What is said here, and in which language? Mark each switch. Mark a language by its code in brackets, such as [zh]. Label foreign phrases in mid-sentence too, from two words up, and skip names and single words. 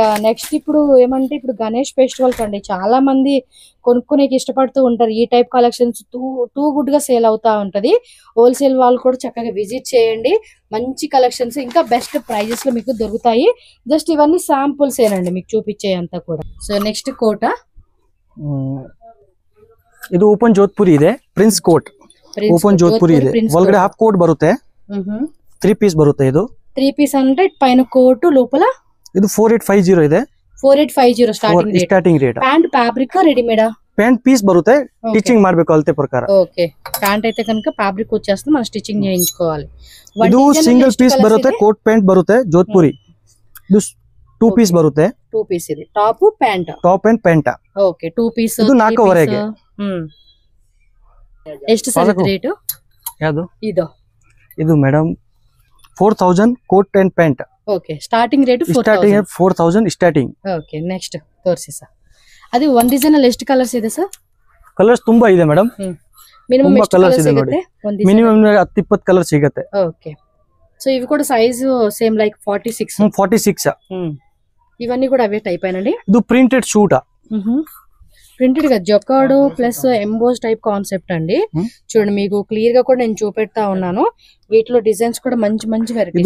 [te] నెక్స్ట్ ఇప్పుడు ఏమంటే ఇప్పుడు [en] Ganesh festival [te] కండి చాలా మంది కొనుక్కునేకి ఇష్టపడుతూ ఉంటారు. ఈ టైప్ కలెక్షన్స్ [en] too good [te] గా సేల్ అవుతా ఉంటది. హోల్సేల్ వాళ్ళు కూడా చక్కగా విజిట్ చేయండి. మంచి కలెక్షన్స్ ఇంకా [en] best prices [te] లో మీకు దొరుకుతాయి. జస్ట్ ఇవన్నీ శాంపుల్స్ ఏనండి మీకు చూపించే అంతా కూడా. సో నెక్స్ట్ కోట, [kn] ಇದು ಓಪನ್ ಜೋಧ್ಪುರಿ ಇದೆ. [en] prince coat open [kn] ಜೋಧ್ಪುರಿ ಇದೆ. ಒಳಗಡೆ [en] half coat [kn] ಬರುತ್ತೆ, 3 ಪೀಸ್ ಬರುತ್ತೆ. ಇದು [te] 3 పీస్ అంటే పైన కోట్, లోపల [kn] ಇದು 4850 ಇದೆ. [en] 4850 starting rate. [te] ప్యాంట్ ఫ్యాబ్రిక్ రెడీమేడా? [en] pant piece [kn] బರುತ್ತೆ, స్టిచింగ్ ಮಾಡಬೇಕು ಅಳತೆ ಪ್ರಕಾರ. [te] ఓకే, ప్యాంట్ అయితే కనుక ఫ్యాబ్రిక్ వచ్చేస్తుంది, మనం స్టిచింగ్ చేయించుకోవాలి. [kn] ಇದು ಸಿಂಗಲ್ ಪೀಸ್ ಬರುತ್ತೆ, ಕೋಟ್ ಪ್ಯಾಂಟ್ ಬರುತ್ತೆ ಜೋಧ್ಪುರಿ. ಇದು 2 ಪೀಸ್ ಬರುತ್ತೆ. [te] 2 పీస్ ఇది టాప్ ప్యాంట్, [en] top and pant. [te] ఓకే 2 పీಸ್. [kn] ಇದು 4 ವರೆಗೆ. ಎಷ್ಟು ಸರ್ ರೇಟ್? ಯಾವುದು ಇದು? ಇದು ಮೇಡಮ್ 4000 [en] coat and pant. [te] ఓకే, స్టార్టింగ్ ರೇಟ್ [kn] 4000 ಸ್ಟಾರ್ಟಿಂಗ್. ఓకే, నెక్స్ట్ ತೋರಿಸಿ ಸರ್. ಅದು ಒಂದು ಡಿಸೈನ್ ಅಲ್ಲಿ ಎಷ್ಟು ಕಲರ್ಸ್ ಇದೆ ಸರ್? ಕಲರ್ಸ್ ತುಂಬಾ ಇದೆ ಮೇಡಮ್. ಮಿನಿಮಮ್ ಎಷ್ಟು ಕಲರ್ಸ್ ಸಿಗುತ್ತೆ? ಮಿನಿಮಮ್ 10-20 ಕಲರ್ ಸಿಗುತ್ತೆ. [te] ఓకే, సో ఇవి కూడా సైజ్ సేమ్ లైక్ 46. 46. ఇవన్నీ కూడా అవే టైప్ అయినండి. ఇది [en] printed suit, [te] ప్రింటెడ్ గా జొకార్డ్ ప్లస్ ఎంబోస్ టైప్ కాన్సెప్ట్ అండి. చూడండి, మీకు క్లియర్ గా కూడా నేను చూపెడతా ఉన్నాను. వీటిలో డిజైన్స్ కూడా మంచి మంచి వెరైటీస్.